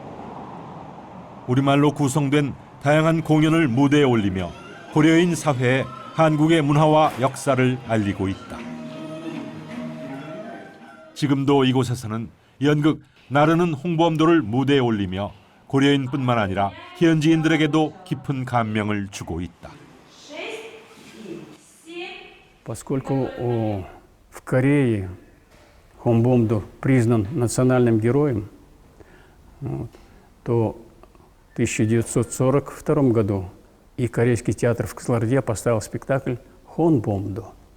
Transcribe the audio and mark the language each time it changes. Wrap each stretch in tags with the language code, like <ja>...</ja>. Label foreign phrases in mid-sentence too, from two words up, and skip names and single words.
<ko>우리말로 구성된 다양한 공연을 무대에 올리며 고려인 사회에 한국의 문화와 역사를 알리고 있다. 지금도 이곳에서는 연극 나르는 홍범도를 무대에 올리며 고려인뿐만 아니라 현지인들에게도 깊은 감명을 주고 있다.</ko> <ru>Поскольку в Корее Хонбомдо признан национальным героем, то в 1942 году и Корейский театр в Кызылорде поставил спектакль «Хонбомдо».</ru>